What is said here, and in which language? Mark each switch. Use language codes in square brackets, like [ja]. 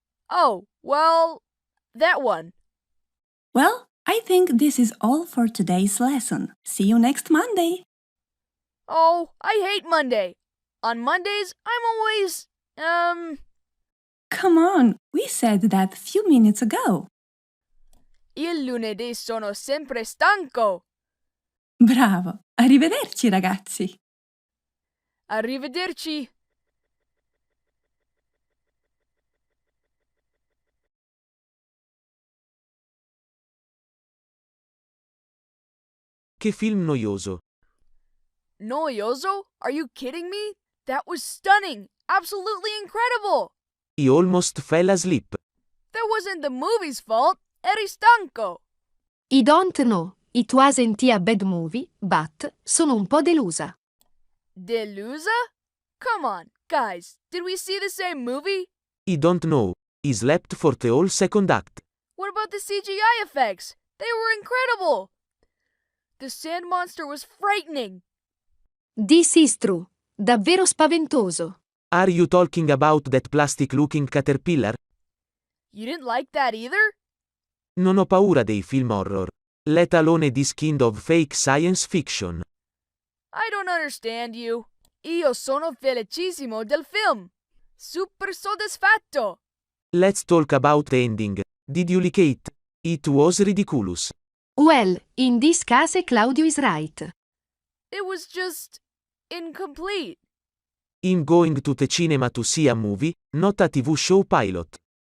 [en] Oh, well, that one. Well, I think this is all for today's lesson. See you next Monday. Oh, I hate Monday. On Mondays, I'm always, Come on, we said that a few minutes ago. [it] Il lunedì sono sempre stanco. Bravo. Arrivederci, ragazzi. Arrivederci. Che film noioso. [en] Noioso? Are you kidding me? That was stunning. Absolutely incredible. I almost fell asleep. That wasn't the movie's fault. [it] Eri stanco. [en] I don't know. It wasn't a bad movie, but [it] sono un po' delusa. [en] Delusa? Come on, guys. Did we see the same movie? I don't know. I slept for the whole second act. What about the CGI effects? They were incredible. The sand monster was frightening. This is true. [it] Davvero spaventoso. [en] Are you talking about that plastic-looking caterpillar? You didn't like that either? [it] Non ho paura dei film horror. [en] Let alone this kind of fake science fiction. I don't understand you. [it] Io sono felicissimo del film. Super soddisfatto. [en] Let's talk about the ending. Did you like it? It was ridiculous. Well, in this case Claudio is right. It was just incomplete. I'm going to the cinema to see a movie, not a TV show pilot.